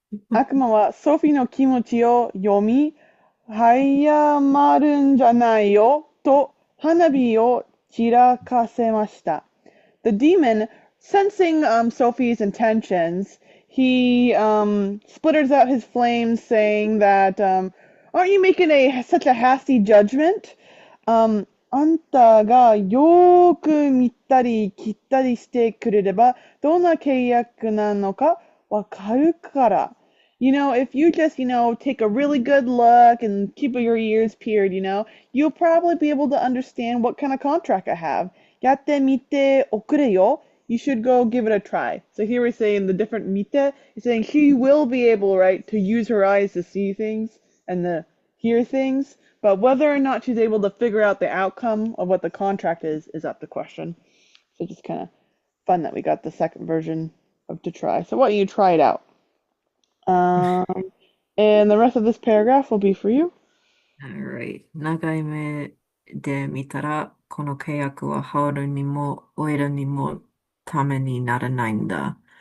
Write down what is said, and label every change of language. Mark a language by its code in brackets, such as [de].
[ja] 悪魔はソフィの気持ちを読み、早まるんじゃないよと花火を散らかせました。 [en] The demon, sensing Sophie's intentions, he sputters out his flames, saying that, "Aren't you making such a hasty judgment? [ja] あんたがよーく見たり切ったりしてくれれば、どんな契約なのかわかるから." [en] If you just, take a really good look and keep your ears peeled, you'll probably be able to understand what kind of contract I have. [ja] やってみておくれよ. [en] You should go give it a try. So here we're saying the different mite is saying she will be able, right, to use her eyes to see things and to hear things, but whether or not she's able to figure out the outcome of what the contract is up to question. So just kind of fun that we got the second version of to try. So why don't you try it out? Um, and the rest of this paragraph will be for you. Alright. [ja] 長い目で見たら、この契約はハウルにもオイラにもためにならないんだ。